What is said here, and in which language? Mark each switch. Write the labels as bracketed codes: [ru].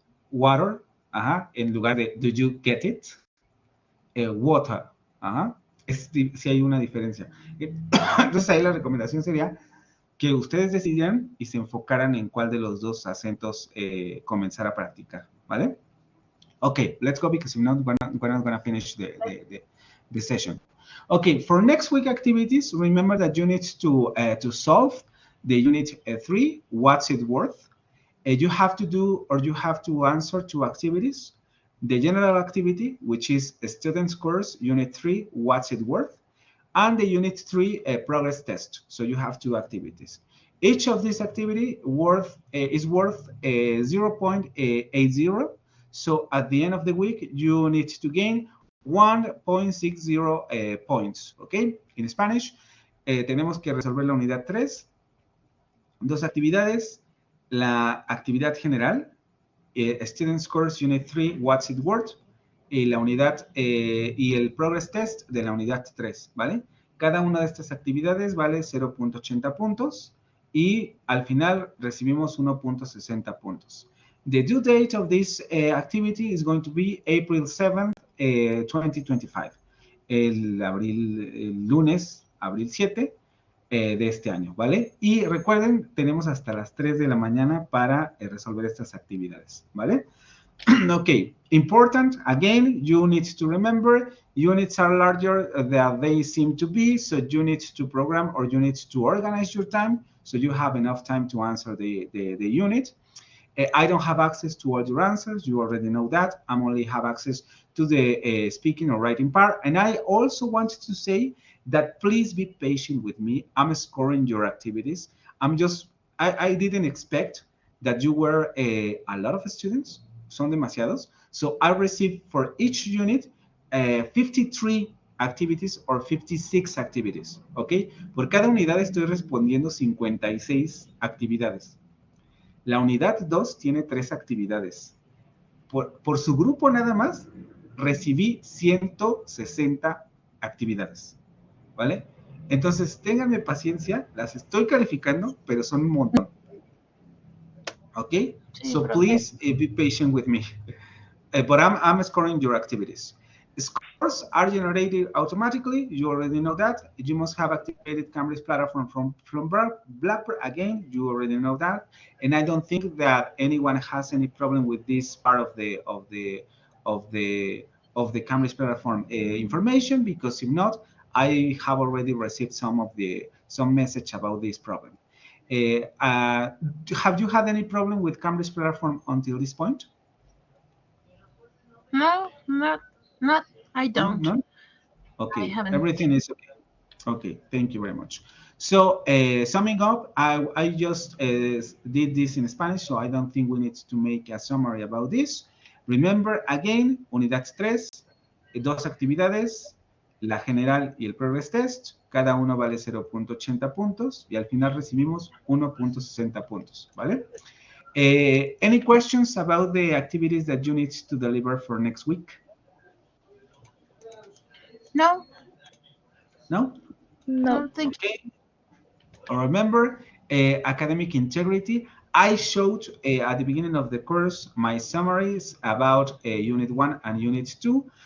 [en] Water, ajá, [es] en lugar de [en] do you get it? Water, ajá. [es] Sí hay una diferencia. Entonces ahí la recomendación sería que ustedes decidieran y se enfocaran en cuál de los dos acentos comenzar a practicar, ¿vale? [en] Okay, let's go because if not, we're not going to finish the session. Okay, for next week activities, remember that you need to solve the unit 3, what's it worth? You have to do or you have to answer 2 activities. The general activity, which is students course, unit 3, what's it worth? And the unit 3 progress test. So you have 2 activities. Each of these activity is worth 0.80. So at the end of the week, you need to gain 1.60 points. Okay? In Spanish, [es] tenemos que resolver la unidad 3. 2 actividades. La actividad general, Students Course Unit 3, What's It Worth? Y la unidad y el Progress Test de la unidad 3, ¿vale? Cada una de estas actividades vale 0.80 puntos y al final recibimos 1.60 puntos. [en] The due date of this activity is going to be April 7th, 2025. [es] El lunes, abril 7 de este año, ¿vale? Y recuerden, tenemos hasta las 3 de la mañana para resolver estas actividades, ¿vale? [en] Okay, important, again, you need to remember, units are larger than they seem to be, so you need to program or you need to organize your time so you have enough time to answer the unit. I don't have access to all your answers. You already know that. I only have access to the speaking or writing part. And I also wanted to say that please be patient with me. I'm scoring your activities. I didn't expect that you were a lot of students. [es] Son demasiados. [en] So I received for each unit 53 activities or 56 activities. ¿Ok? [es] Por cada unidad estoy respondiendo 56 actividades. La unidad 2 tiene 3 actividades. Por su grupo nada más, recibí 160 actividades. ¿Vale? Entonces, ténganme paciencia, las estoy calificando, pero son un montón. ¿Ok? Sí, [en] so [es] profe. [en] please be patient with me. But I'm scoring your activities. Scores are generated automatically. You already know that. You must have activated Cambridge platform from Blackbird. Again, you already know that. And I don't think that anyone has any problem with this part of the Cambridge platform information, because if not, I have already received some message about this problem. Have you had any problem with Cambridge platform until this point? No, not. I don't. No? Okay, I haven't. everything is okay. Okay, thank you very much. So, summing up, I just did this in Spanish, so I don't think we need to make a summary about this. Remember, again, [es] unidad 3, 2 actividades, la general y el progress test, cada uno vale 0.80 puntos y al final recibimos 1.60 puntos, ¿vale? [en] Any questions about the activities that you need to deliver for next week? No. No? No. No, thank Okay. Remember, academic integrity. I showed at the beginning of the course my summaries about Unit 1 and Unit 2.